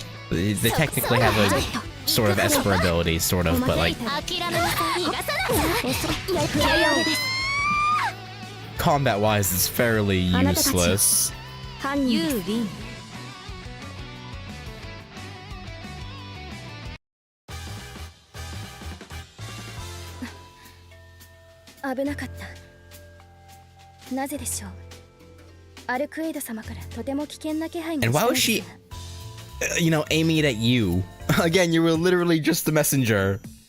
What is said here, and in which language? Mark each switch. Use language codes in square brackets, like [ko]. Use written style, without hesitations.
[en] They technically have a sort of Esper ability, sort of, but like [ja] 諦めなさい。逃がさない。 [en] combat-wise, it's fairly useless. [ja] 犯人 [en] You win. [ja] 危なかった。なぜでしょう。アルクエイド様からとても危険な気配が [en] And why was she, aiming it at you? Again, you were literally just the messenger.